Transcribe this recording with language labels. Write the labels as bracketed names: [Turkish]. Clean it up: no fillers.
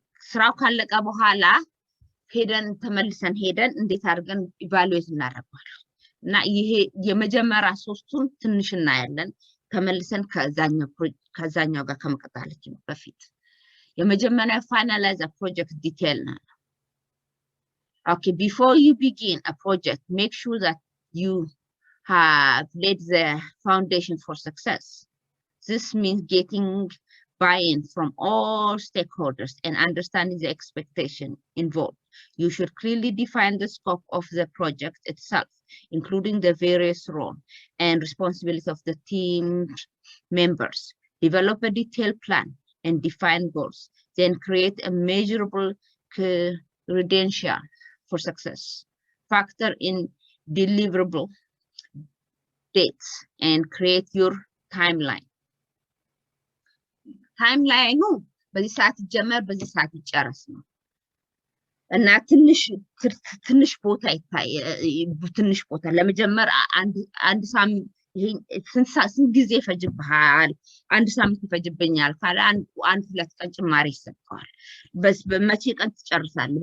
[Amharic] ስራው ካለቀ በኋላ ሄደን ተመልሰን ሄደን እንዴት አድርገን ኢቫሉዌት እናደርጋለን እና ይሄ የመጀመሪያ ሶስቱን ትንሽ እናያለን ተመልሰን ከዛኛው ጋር ከመቀጠላችን በፊት። የመጀመሪያ [English] finalize a project detail [Amharic] ነው። [English] Okay, before you begin a project, make sure that you have laid the foundation for success. This means getting buy-in from all stakeholders and understanding the expectation involved. You should clearly define the scope of the project itself, including the various roles and responsibilities of the team members. Develop a detailed plan and define goals. Then create a measurable credential for success. Factor in deliverable dates and create your timeline. [Amharic] Timeline በዚህ ሰዓት ይጀመር በዚህ ሰዓት ይጨርስ ነው እና ትንሽ ቦታ ይታይ ትንሽ ቦታ ለመጀመር አንድ ሳምንት ይሄን ስንት ጊዜ ይፈጅብሃል? አንድ ሳምንት ይፈጅብኛል ካለ አንድ ሁለት ቀን ጭማሪ ይሰጣል። በመቼ ቀን ትጨርሳለህ?